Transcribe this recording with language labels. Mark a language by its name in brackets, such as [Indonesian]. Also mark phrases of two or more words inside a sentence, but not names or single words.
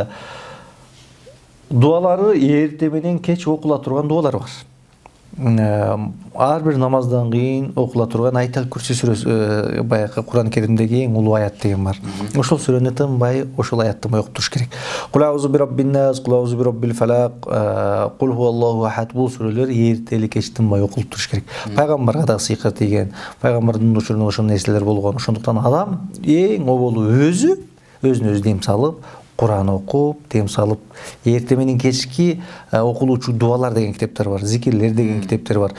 [Kyrgyz] Дуалары эрте менен кеч окула турган дуалар бар. Ар бир намаздан кийин окула турган Айтал Курси сүрөсү, баягы Куран Керимдеги эң улуу аят деген бар. Ошол сүрөнү тынбай, ошол аятты окуп туруш керек. [Arabic] قل أعوذ برب الناس قل أعوذ برب الفلق قل هو الله أحد, [Kyrgyz] бул сүрөлөр эртели кеч тынбай окулуп туруш керек. Пайгамбарга да сыйкыр тийген, пайгамбардын учурунда ошол нерселер болгон. Ошондуктан адам эң оболу өзүнө өзү дем салып, Куран окуп, дем салып, эрте менен кечки окулуучу дуалар деген китептер бар, зикирлер деген китептер бар.